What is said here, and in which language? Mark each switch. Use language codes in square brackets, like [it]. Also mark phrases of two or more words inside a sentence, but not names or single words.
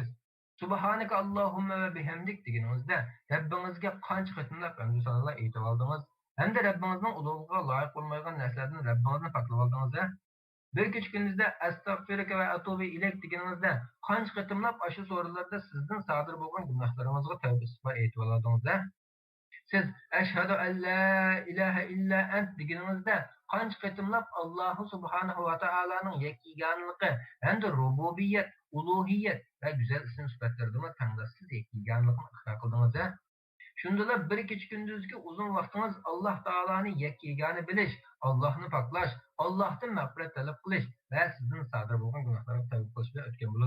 [ar] سبحانك اللهم وبحمدك [uz] deganingizda Rabbingizga qancha qitimlab hamd sanolar aytib oldingiz. Hamda Rabbingizning ulug'ligiga loyiq bo'lmagan narsalardan Rabbingizni paklab oldingiz. Bir kecha kunduzda [ar] أستغفرك وأتوب إليك [uz] deganingizda qancha qitimlab ashu so'rovlarda sizdan sodir bo'lgan gunohlaringizga tavba istig'for aytib oldingiz. Siz [ar] أشهد أن لا إله إلا أنت [uz] deganingizda qancha qitimlab Alloh subhanahu va taolaning yakkiganligi hamda rububiyat, ulug'iyat va go'zal ism sifatlardan tanglassiz yakkiganligini iqror qildingiz. Shundalar bir kecha kunduzgi uzun vaqtingiz Alloh taolani yakkigani bilish, Allohni poklash, Allohdan mag'firat talab qilish va sizdan sodir bo'lgan gunohlarga tavba qilish bilan o'tgan bo'ladi.